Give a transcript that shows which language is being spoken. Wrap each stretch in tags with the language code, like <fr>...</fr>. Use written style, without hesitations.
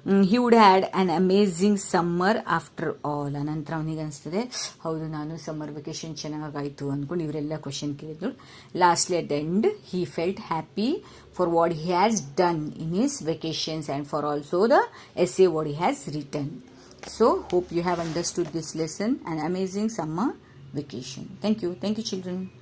<en>he would had an amazing summer after all.</en> <kn>ಅನಂತರ ಅವನಿಗೆ ಅನಿಸ್ತದೆ, ಹೌದು ನಾನು ಸಮ್ಮರ್ ವೆಕೇಶನ್ ಚೆನ್ನಾಗಾಯಿತು ಅಂದ್ಕೊಂಡು ಇವರೆಲ್ಲ ಕ್ವಶನ್ ಕೇಳಿದ್ರು.</kn> <en>Lastly at the end he felt happy for what he has done in his vacations and for also the essay what he has written. So hope you have understood this lesson, an amazing summer vacation. Thank you children.</en>